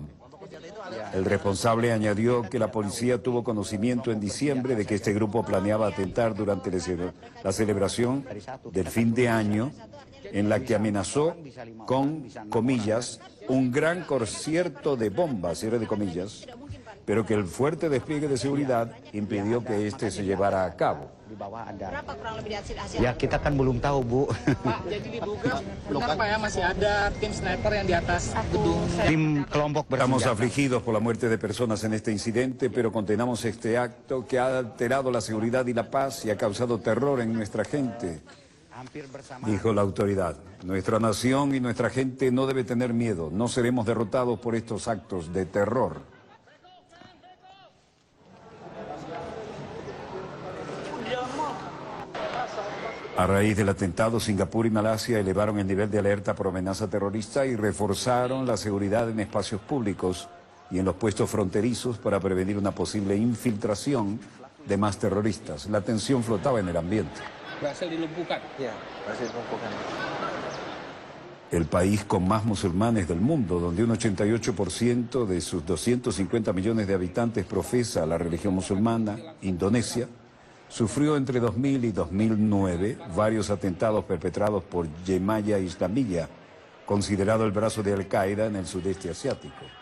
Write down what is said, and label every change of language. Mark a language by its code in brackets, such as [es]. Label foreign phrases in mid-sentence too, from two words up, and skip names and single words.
[es] El responsable añadió que la policía tuvo conocimiento en diciembre de que este grupo planeaba atentar durante la celebración del fin de año, en la que amenazó con, comillas, un gran concierto de bombas, cierre de comillas, pero que el fuerte despliegue de seguridad impidió que este se llevara a cabo. [id] Ya kita kan belum tahu, Bu. Pak, jadi diduga benar Pak ya masih ada tim sniper yang di atas gedung. Tim kelompok bersenjata. [es] Estamos afligidos por la muerte de personas en este incidente, pero condenamos este acto que ha alterado la seguridad y la paz y ha causado terror en nuestra gente, dijo la autoridad. Nuestra nación y nuestra gente no debe tener miedo. No seremos derrotados por estos actos de terror. A raíz del atentado, Singapur y Malasia elevaron el nivel de alerta por amenaza terrorista y reforzaron la seguridad en espacios públicos y en los puestos fronterizos para prevenir una posible infiltración de más terroristas. La tensión flotaba en el ambiente. [id] Berhasil dilumpuhkan. Ya, berhasil dilumpuhkan. [es] El país con más musulmanes del mundo, donde un 88% de sus 250 millones de habitantes profesa la religión musulmana, Indonesia, sufrió entre 2000 y 2009 varios atentados perpetrados por Jemaah Islamiyah, considerado el brazo de Al-Qaeda en el sudeste asiático.